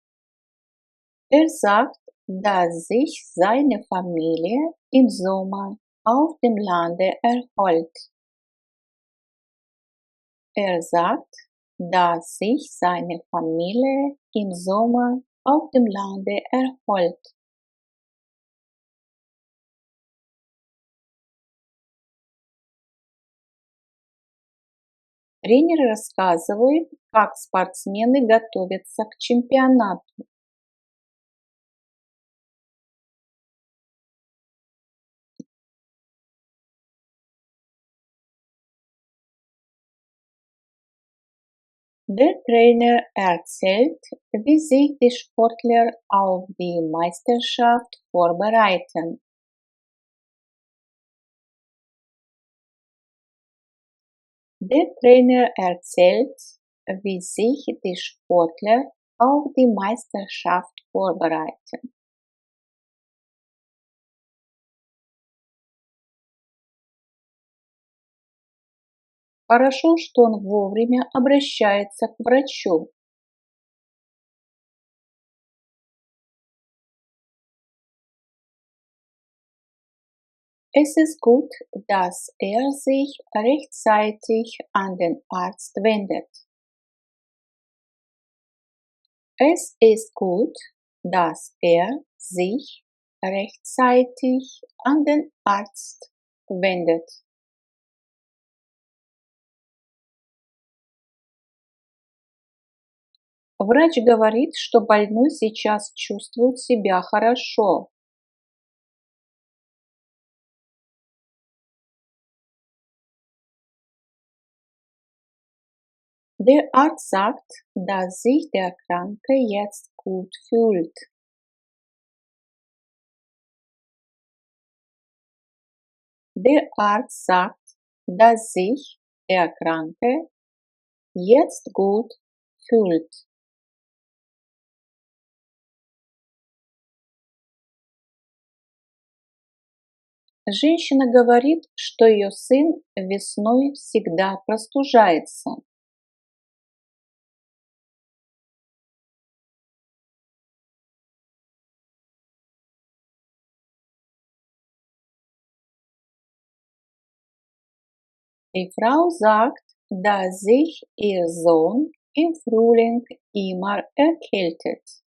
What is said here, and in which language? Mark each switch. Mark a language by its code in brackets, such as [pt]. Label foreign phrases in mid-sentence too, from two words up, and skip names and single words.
[de] Er sagt, dass sich seine Familie im Sommer auf dem Lande erholt. Er sagt, dass sich seine Familie im Sommer auf dem Lande erholt. [ru] Тренер рассказывает, как спортсмены готовятся к чемпионату. [de] Der Trainer erzählt, wie sich die Sportler auf die Meisterschaft vorbereiten. Der Trainer erzählt, wie sich die Sportler auf die Meisterschaft vorbereiten. [ru] Хорошо, что он вовремя обращается к врачу. [de] Es ist gut, dass er sich rechtzeitig an den Arzt wendet. Es ist gut, dass er sich rechtzeitig an den Arzt wendet. [ru] Врач говорит, что больной сейчас чувствует себя хорошо. [de] Der Arzt sagt, dass sich der Kranke jetzt gut fühlt. Der Arzt sagt, dass sich der Kranke jetzt gut fühlt. [ru] Женщина говорит, что ее сын весной всегда простужается. [de] Die Frau sagt, dass sich ihr Sohn im Frühling immer erkältet.